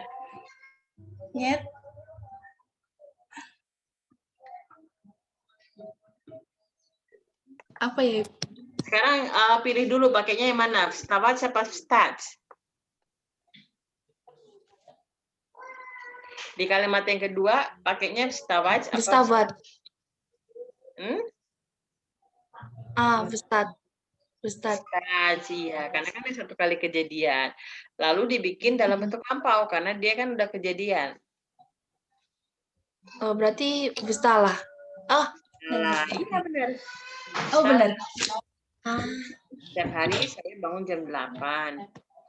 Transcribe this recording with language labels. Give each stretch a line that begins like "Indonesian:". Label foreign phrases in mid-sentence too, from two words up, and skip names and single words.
Indonesian: Нет. Apa ya? Sekarang pilih dulu pakainya yang mana? Вставать apa встать? Di kalimat yang kedua pakainya вставать apa?
Russian: Вставать. Встать. Встать.
Indonesian: Iya, karena kan satu kali kejadian. Lalu dibikin dalam bentuk lampau karena dia kan udah kejadian. Berarti встала. Nah, iya benar. Benar. Setiap hari saya bangun jam 8.